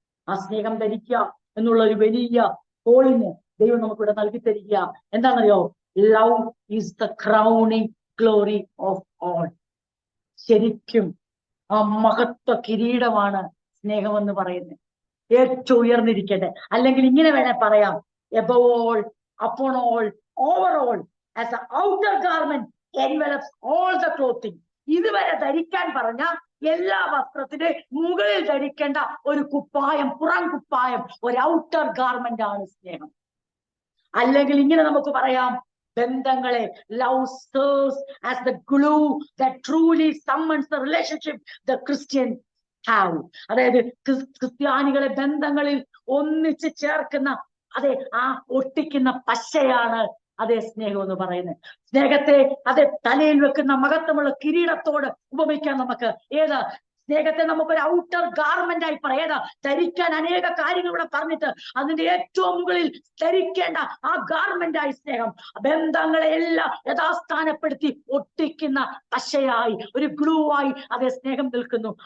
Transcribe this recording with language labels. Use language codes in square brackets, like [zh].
[ml] ആ സ്നേഹം ധരിക്കുക എന്നുള്ള ഒരു വലിയ കോളിന് ദൈവം നമുക്കിവിടെ നൽകി തരിക. എന്താണെന്നറിയോ? [en] Love is the crowning glory of all. [ml] ശരിക്കും ആ മഹത്വ കിരീടമാണ് സ്നേഹമെന്ന് പറയുന്നത്. ഏറ്റവും ഉയർന്നിരിക്കട്ടെ, അല്ലെങ്കിൽ ഇങ്ങനെ വേണേ പറയാം, [en] above all, upon all, over all, as an outer garment envelops all the clothing. [ml] ഇതുവരെ ധരിക്കാൻ പറഞ്ഞ എല്ലാ വസ്ത്രത്തിന്റെ മുകളിൽ ധരിക്കേണ്ട ഒരു കുപ്പായം, പുറം കുപ്പായം, ഒരു ഔട്ടർ ഗാർമെന്റ് ആണ് സ്നേഹം. അല്ലെങ്കിൽ ഇങ്ങനെ നമുക്ക് പറയാം, ബന്ധങ്ങളെ [en] love serves as the glue that truly summons the relationship the Christian have. [ml] അതായത് ക്രിസ്ത്യാനികളെ ബന്ധങ്ങളിൽ ഒന്നിച്ച് ചേർക്കുന്ന, അതെ ആ ഒട്ടിക്കുന്ന പശയാണ് അതേ സ്നേഹം എന്ന് പറയുന്നത്. സ്നേഹത്തെ അതെ തലയിൽ വെക്കുന്ന മഹത്വമുള്ള കിരീടത്തോട് ഉപമിക്കാൻ നമുക്ക്. ഏത് സ്നേഹത്തെ നമുക്കൊരു ഔട്ടർ ഗാർമെന്റ് ആയി പറയേണ്ട, ധരിക്കാൻ അനേക കാര്യങ്ങൾ ഇവിടെ പറഞ്ഞിട്ട് അതിന്റെ ഏറ്റവും മുകളിൽ ധരിക്കേണ്ട ആ ഗാർമെന്റ് ആയി സ്നേഹം ബന്ധങ്ങളെ എല്ലാം യഥാസ്ഥാനപ്പെടുത്തി ഒട്ടിക്കുന്ന പശയായി, ഒരു ഗ്ലൂ ആയി അതേ സ്നേഹം നിൽക്കുന്നു.